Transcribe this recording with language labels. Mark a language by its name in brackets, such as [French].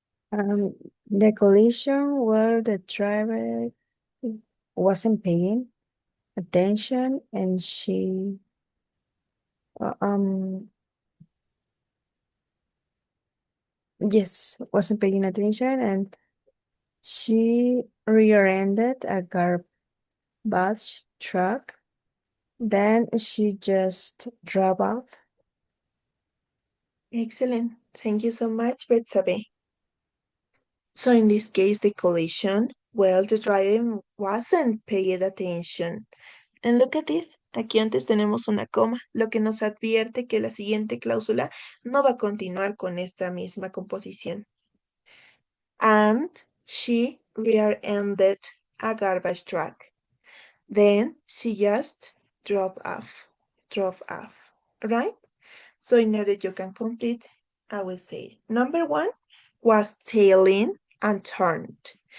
[English] The collision where the driver wasn't paying attention and she wasn't paying attention and she rear-ended a garbage truck. Then she just drove off. Excellent. Thank you so much, Betsabe. So in this case, the collision, well, the driver wasn't paying attention. And look at this. [Spanish] Aquí antes tenemos una coma, lo que nos advierte que la siguiente cláusula no va a continuar con esta misma composición. [English] And she rear-ended a garbage truck. Then she just drove off, right? So in order you can complete, I will say number 1 was tailing and turned.